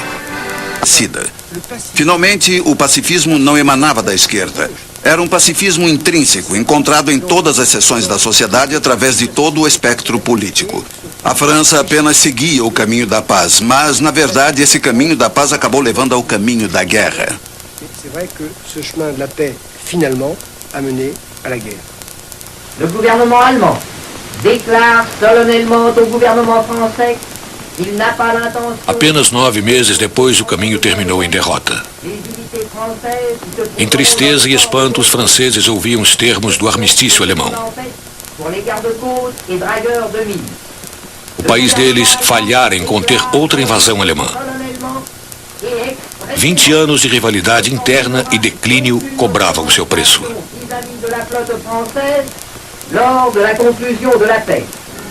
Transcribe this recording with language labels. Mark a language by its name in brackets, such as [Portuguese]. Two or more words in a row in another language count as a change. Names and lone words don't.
[Portuguese] Finalmente, o pacifismo não emanava da esquerda. Era um pacifismo intrínseco, encontrado em todas as seções da sociedade através de todo o espectro político. A França apenas seguia o caminho da paz, mas, na verdade, esse caminho da paz acabou levando ao caminho da guerra. [French] C'est vrai que ce chemin de la paix, finalement, a mené à la guerre. Le gouvernement allemand déclare solennellement au gouvernement français qu'il n'a pas l'intention... [Portuguese] Apenas 9 meses depois, o caminho terminou em derrota. Em tristeza e espanto, os franceses ouviam os termos do armistício alemão. O país deles falhara em conter outra invasão alemã. 20 anos de rivalidade interna e declínio cobravam o seu preço. [French] Lors de la conclusion de la paix.